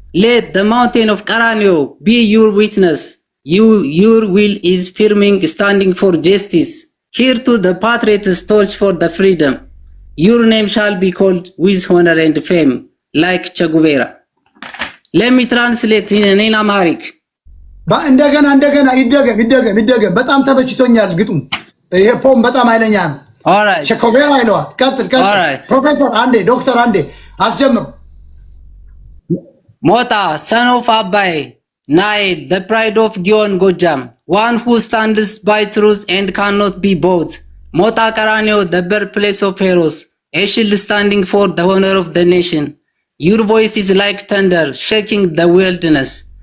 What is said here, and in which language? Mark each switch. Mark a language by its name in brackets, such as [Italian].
[English] Let the mountain of Karanio be your witness. Your will is firming, standing for justice. Here to the patriots torch for the freedom. Your name shall be called with honor and fame, like Che Guevara. Let me translate in Amharic. [Amharic] እንደገና ይደገም። በጣም ተበችቶኛል ግጥሙ። ይሄ ፖም በጣም ኃይለኛ ነው። [English] Alright. [Amharic] Che Guevara ይለዋል። ቀጥል። ፕሮፌሰር አንዴ፣ ዶክተር አንዴ አስጀምሩ። [English] Mota, son of Abai, Nile, the pride of Gion Gojam, one who stands by truth and cannot be bought. Mota Karanio, the birthplace of heroes, a shield standing for the honor of the nation. Your voice is like thunder, shaking the wilderness.